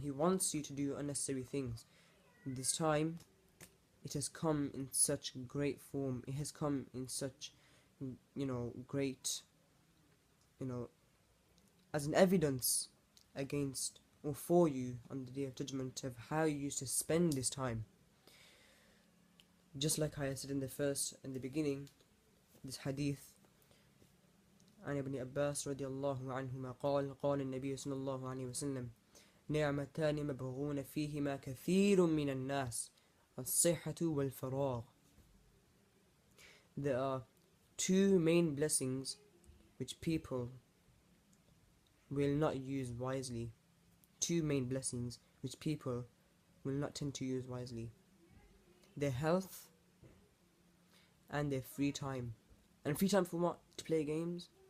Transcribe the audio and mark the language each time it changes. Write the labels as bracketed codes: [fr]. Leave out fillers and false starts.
[en] He wants you to do unnecessary things. This time, it has come in such great form. It has come in such, great, as an evidence against or for you on the Day of Judgment of how you used to spend this time. Just like I said in the beginning, this hadith, [ar] عن ابن عباس رضي الله عنهما قال النبي صلى الله عليه وسلم نعمتان مبغون فيهما كثير من الناس الصحة والفراغ. [en] There are two main blessings which people will not use wisely. Two main blessings which people will not tend to use wisely. Their health and their free time. And free time for what? To play games?